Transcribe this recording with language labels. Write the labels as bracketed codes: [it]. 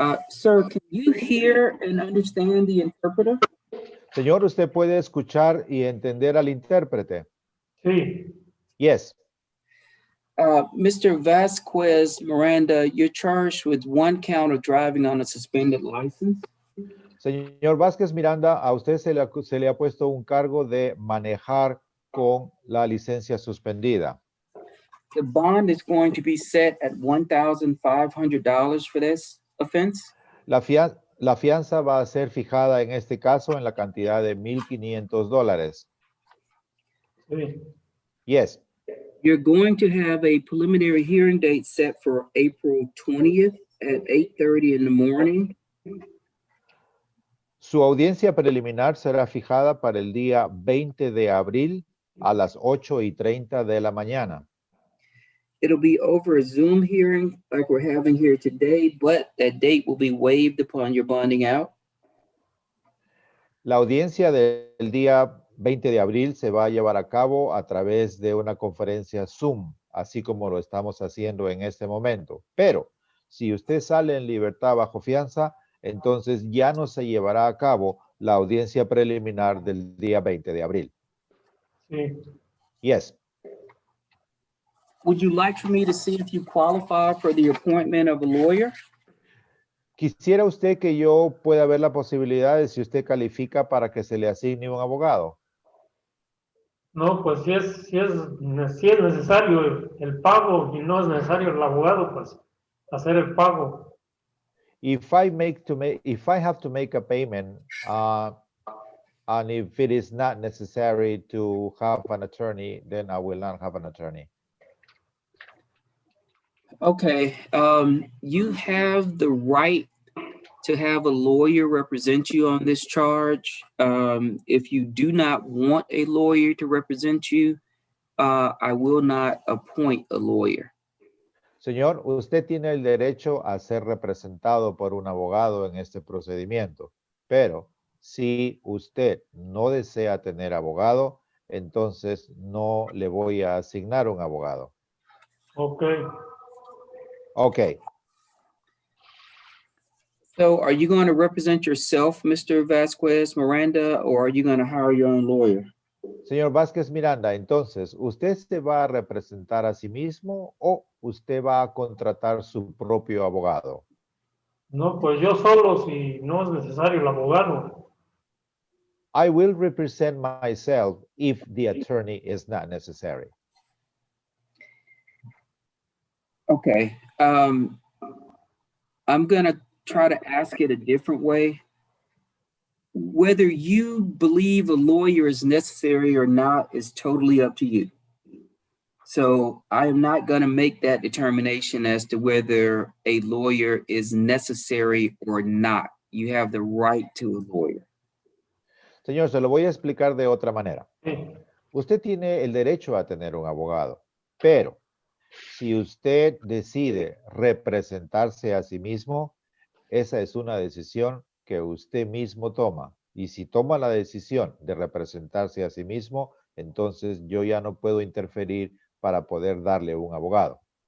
[en] Sir, can you hear and understand the interpreter? [es] Señor, ¿usted puede escuchar y entender al intérprete? Sí, [en] Yes. Mr. Vasquez Miranda, you're charged with 1 count of driving on a suspended license. [es] Señor Vázquez Miranda, a usted se le ha puesto un cargo de manejar con la licencia suspendida. [en] The bond is going to be set at $1,500 for this offense. [es] La fianza va a ser fijada en este caso en la cantidad de $1,500. sí, [en] Yes. You're going to have a preliminary hearing date set for April 20th at 8:30 in the morning. [es] Su audiencia preliminar será fijada para el día 20 de abril a las 8:30 de la mañana. [en] It'll be over a Zoom hearing like we're having here today, but that date will be waived upon your bonding out. [es] La audiencia del día 20 de abril se va a llevar a cabo a través de una conferencia Zoom, así como lo estamos haciendo en este momento. Pero si usted sale en libertad bajo fianza, entonces ya no se llevará a cabo la audiencia preliminar del día 20 de abril. sí. [en] Yes. Would you like for me to see if you qualify for the appointment of a lawyer? [es] ¿Quisiera usted que yo pueda ver la posibilidad de si usted califica para que se le asigne un abogado? No, pues si es necesario el pago y no es necesario el abogado, pues hacer el pago. [en] If I have to make a payment, and if it is not necessary to have an attorney, then I will not have an attorney. Okay, you have the right to have a lawyer represent you on this charge. If you do not want a lawyer to represent you, I will not appoint a lawyer. [es] Señor, usted tiene el derecho a ser representado por un abogado en este procedimiento, pero si usted no desea tener abogado, entonces no le voy a asignar un abogado. [en] Ok. Okay. So are you going to represent yourself, Mr. Vasquez Miranda, or are you going to hire your own lawyer? [es] Señor Vázquez Miranda, entonces, ¿usted se va a representar a sí mismo o usted va a contratar su propio abogado? No, pues yo solo si no es necesario el abogado. [en] I will represent myself if the attorney is not necessary. Okay. I'm going to try to ask it a different way. Whether you believe a lawyer is necessary or not is totally up to you. So I am not going to make that determination as to whether a lawyer is necessary or not. You have the right to a lawyer. [es] Señor, se lo voy a explicar de otra manera. Sí, Usted tiene el derecho a tener un abogado, pero si usted decide representarse a sí mismo, esa es una decisión que usted mismo toma. Y si toma la decisión de representarse a sí mismo, entonces yo ya no puedo interferir para poder darle un abogado.